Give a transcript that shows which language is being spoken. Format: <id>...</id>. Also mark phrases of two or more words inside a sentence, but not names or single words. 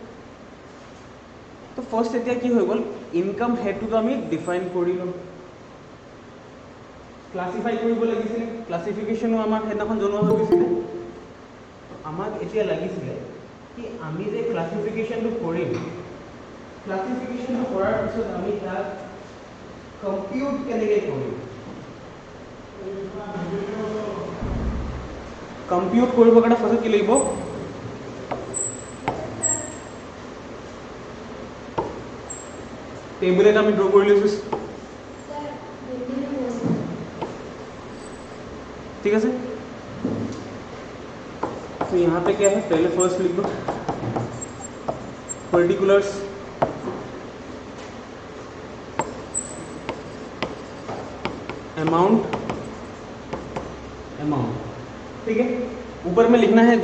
<as>তো ফাৰ্ষ্ট এতিয়া কি হৈ গ'ল</as> <en>income headটোতো</en> <as>আমি ডিফাইন কৰি ল'ম ক্লাছিফাই কৰিব লাগিছিলে ক্লাছিফিকেশ্যনো আমাক সেইদিনাখন জনোৱা হৈ গৈছিলে আমাক এতিয়া লাগিছিলে কি আমি যে ক্লাছিফিকেশ্যনটো কৰিম ক্লাছিফিকেশ্যনটো কৰাৰ পিছত আমি তাক কম্পিউট কেনেকৈ কৰিম কম্পিউট কৰিব কাৰণে ফাৰ্ষ্ট কি লাগিব टेबल এটা আমি ড্ৰ কৰি লৈছো</as> <hi>ठीक है सर तो यहाँ पे क्या है पहले फर्स्ट लिख दो</hi> <en>particulars amount</en> <hi>ठीक है ऊपर में लिखना है जो</hi>